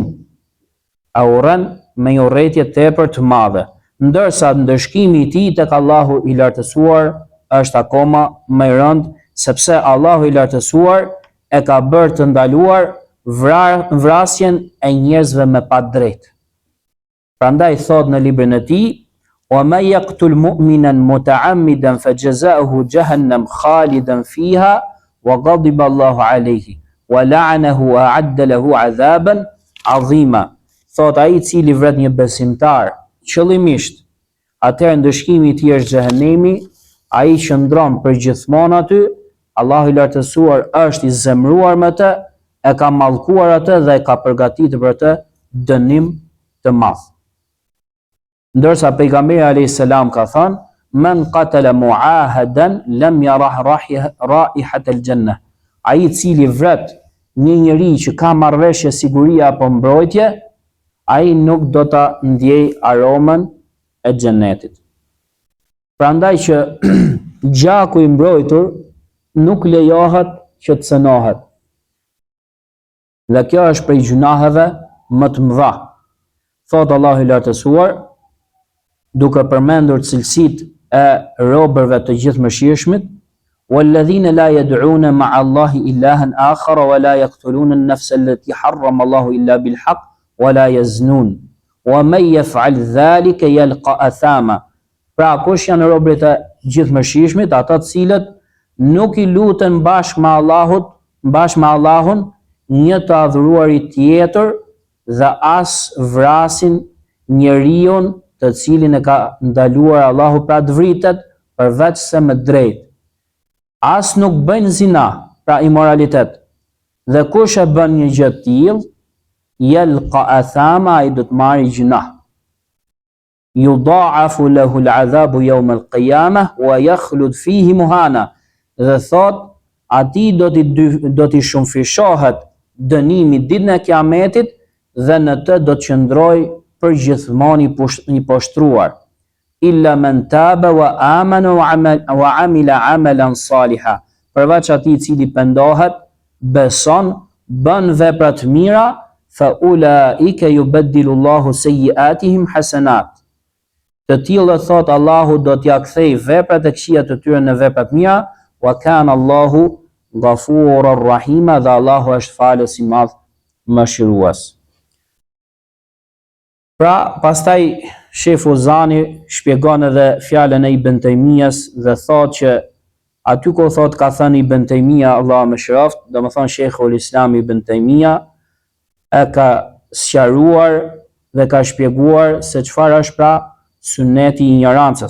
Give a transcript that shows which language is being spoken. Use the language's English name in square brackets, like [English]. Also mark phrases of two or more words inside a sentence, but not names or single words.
[Albanian] A urren me një urrëtie tepër të madhe, ndërsa ndëshkimi i tij tek Allahu i lartësuar është akoma më i rëndë, sepse Allahu i lartësuar e ka bërë të ndaluar vrasjen e njerëzve me pa drejtë. Prandaj thot në librin e tij: [Arabic] "ومن يقتل مؤمنا متعمدا فجزاؤه جهنم خالدا فيها وغضب الله عليه ولعنه وأعد له عذابا عظيما." [Albanian] Thot ai i cili vret një besimtar qëllimisht, atëherë ndëshkimi i tij është xhehenemi, ai qëndron përgjithmonë aty, Allahu i lartësuar është i zemruar me të, e ka mallkuar atë dhe e ka përgatitur për të dënim të madh. Ndërsa pejgamberi [Arabic] عليه السلام [Albanian] ka thënë: [Arabic] "من قتل معاهدا لم يرح رائحة الجنة." [Albanian] Ai i cili vret një njeri që ka marrëveshje sigurie apo mbrojtje, ai nuk do ta ndjej aromën e xhenetit. Prandaj që gjaku i mbrojtur nuk lejohet që të cënohet. Dhe kjo është prej gjunaheve më të mëdha. Thot Allahu i lartësuar, duke përmendur cilësitë e robërve të gjithëmëshirshmit: [Arabic] "والذين لا يدعون مع الله إلها آخر ولا يقتلون النفس التي حرم الله إلا بالحق ولا يزنون ومن يفعل ذلك يلق أثاما." [Albanian] Pra kush janë robërit e gjithëmëshirshmit, ata të cilët nuk i luten bashkë me Allahun një të adhuruari tjetër dhe as vrasin njeriun të cilin e ka ndaluar Allahu pra të vritet përveç se me drejt. As nuk bëjnë zina, pra imoralitet. Dhe kush e bën një gjë të tillë, [Arabic] يلق أثاما, [Albanian] ai do të marrë gjunah. [Arabic] يضاعف له العذاب يوم القيامة ويخلد فيه مهانا. [Albanian] Dhe thot, atij do t'i shumëfishohet dënimi ditën e Kiametit dhe në të do të qëndroj përgjithmonë i poshtruar. [Arabic] إلا من تاب وآمن وعمل عملا صالحا. [Albanian] Përveç atij i cili pendohet, beson, bën vepra të mira, [Arabic] فأولئك يبدل الله سيئاتهم حسنات. [Albanian] Të tillët thot Allahu do t'ja kthej veprat e këqija të tyre në vepra të mira, [Arabic] وكان الله غفورا رحيما, [Albanian] dhe Allahu është falës i madh mëshirues. Pra, pastaj Sheh Fuzani shpjegon edhe fjalën e Ibn Taymiyas dhe thotë që aty ku thot ka thënë Ibn Taymija, Allah më shëroft, domethënë Sheikhul Islam Ibn Taymija e ka sqaruar dhe ka shpjeguar se çfarë është pra suneti i ignorancës.